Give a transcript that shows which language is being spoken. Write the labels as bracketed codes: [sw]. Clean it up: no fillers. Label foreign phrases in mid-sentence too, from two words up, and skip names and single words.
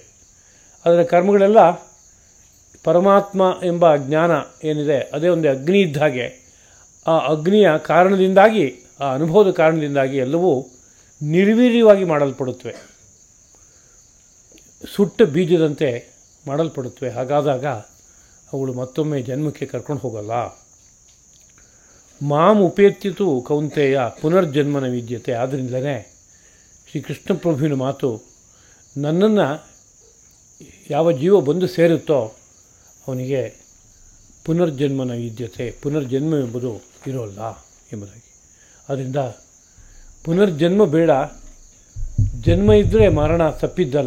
[kn] ಅದರ ಕರ್ಮಗಳೆಲ್ಲ ಪರಮಾತ್ಮ ಎಂಬ ಜ್ಞಾನ ಏನಿದೆ ಅದೇ ಒಂದು ಅಗ್ನಿ ಇದ್ದ ಹಾಗೆ, ಆ ಅಗ್ನಿಯ ಕಾರಣದಿಂದಾಗಿ, ಆ ಅನುಭವದ ಕಾರಣದಿಂದಾಗಿ ಎಲ್ಲವೂ ನಿರ್ವೀರ್ಯವಾಗಿ ಮಾಡಲ್ಪಡುತ್ತವೆ, ಸುಟ್ಟ ಬೀಜದಂತೆ ಮಾಡಲ್ಪಡುತ್ತವೆ. ಹಾಗಾದಾಗ ಅವುಗಳು ಮತ್ತೊಮ್ಮೆ ಜನ್ಮಕ್ಕೆ ಕರ್ಕೊಂಡು ಹೋಗಲ್ಲ. [sa] ಮಾಂ ಉಪೇತ್ಯತು ಕೌಂತೆಯ ಪುನರ್ಜನ್ಮನ ವಿದ್ಯತೆ. [kn] ಆದ್ದರಿಂದಲೇ ಶ್ರೀಕೃಷ್ಣ ಪ್ರಭುವಿನ ಮಾತು, ನನ್ನನ್ನು ಯಾವ ಜೀವ ಬಂದು ಸೇರುತ್ತೋ ಅವನಿಗೆ [sa] ಪುನರ್ಜನ್ಮನ ವಿದ್ಯತೆ, [kn] ಪುನರ್ಜನ್ಮ ಎಂಬುದು ಇರೋಲ್ಲ ಎಂಬುದಾಗಿ. ಆದ್ದರಿಂದ ಪುನರ್ಜನ್ಮ ಬೇಡ, ಜನ್ಮ ಇದ್ದರೆ ಮರಣ ತಪ್ಪಿದ್ದಲ್ಲ.